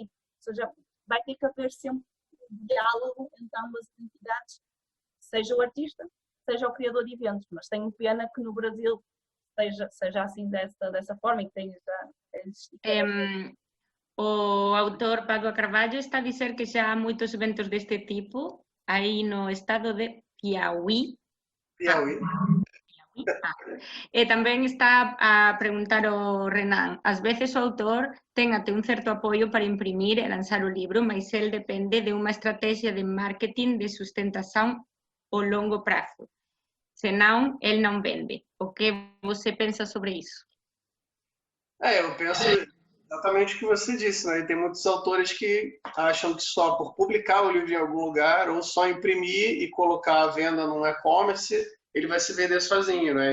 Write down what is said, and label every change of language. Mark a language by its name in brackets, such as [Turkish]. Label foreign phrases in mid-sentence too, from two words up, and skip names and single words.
[Portuguese] Ou seja, vai ter que haver sempre um diálogo entre ambas as entidades, seja o artista, seja o criador de eventos, mas tenho pena que no Brasil seja assim dessa forma e que tenha existido. O autor Padua Carvalho está a dizer que já há muitos eventos deste tipo aí no estado de Piauí. [Galician] E tamén está a preguntar o Renan, ás veces o autor ten até un certo apoio para imprimir e lanzar o libro, mas el depende de unha estrategia de marketing de sustentación ao longo prazo. [Portuguese] Senão, ele não vende. O que você pensa sobre isso? Eu penso exatamente o que você disse, né? E tem muitos autores que acham que só por publicar o livro em algum lugar ou só imprimir e colocar à venda num e-commerce, ele vai se vender sozinho, né?